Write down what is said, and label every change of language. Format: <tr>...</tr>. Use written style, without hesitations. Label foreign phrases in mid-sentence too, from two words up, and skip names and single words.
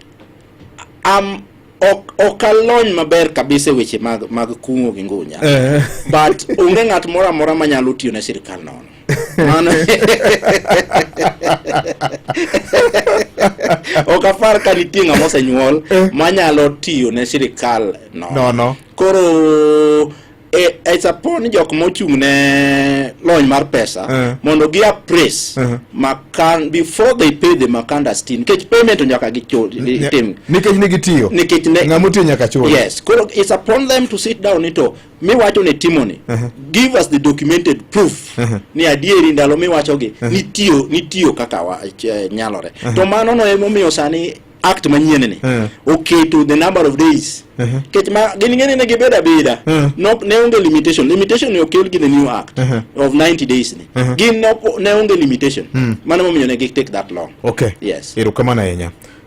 <luo>Okalony maber kabisa weche mag kungo gi ngunya. But onge ng'at moro amora manyalo tiyo ne sirkal nono. Mano okafar ka nitie ng'ama osenyuol manyalo tiyo ne sirkal no. Koro</luo> <en>it's upon</en> <luo>jok mochung ne lony mar pesa mondo gi appraise makan</luo> <en>before they pay the Makanda steel</en> <luo>kech payment nyaka gichul tim nikech ne gitiyo ng'amo tiyo nyaka chul. Yes, koro</luo> <en>it's upon them to sit down</en> <luo>ito mi wacho ne timoni</luo> <en>give us the documented proof</en> <luo>ni adieri ndalo mi wacho gi nitiyo kaka nyalore to mano no emomiyo sani act manyien ni</luo> <en>okay to the number of days</en> <luo>kech ma gini ne gibeda no ne onge limitation ni okel gi</luo> <en>the new act of 90 days</en> <luo>ni gin no ne onge limitation mano momiyo ne</luo> <en>take that long. Okay, yes.</en> <luo>Erokamano ahinya.</luo>